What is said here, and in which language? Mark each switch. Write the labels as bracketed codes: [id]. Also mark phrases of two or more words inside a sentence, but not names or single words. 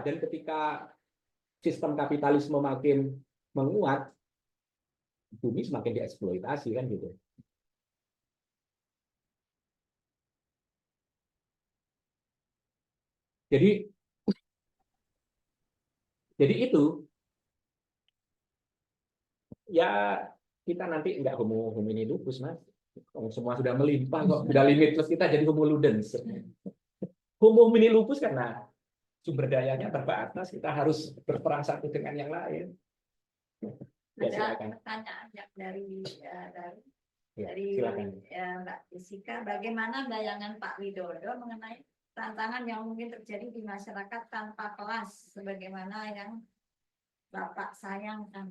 [id] Dan ketika sistem kapitalisme makin menguat, bumi semakin dieksploitasi kan gitu. Jadi itu ya kita nanti nggak [la] homo homini lupus, [id] Mas. Semua sudah melimpah kok, sudah limitless, kita jadi [la] homo ludens. Homo homini lupus [id] karena sumber dayanya terbatas, kita harus berperang satu dengan yang lain. Ya, Ada silakan. pertanyaan yang dari Ya, dari silakan. Mbak Jessica, bagaimana bayangan Pak Widodo mengenai tantangan yang mungkin terjadi di masyarakat tanpa kelas, sebagaimana yang Bapak sayangkan?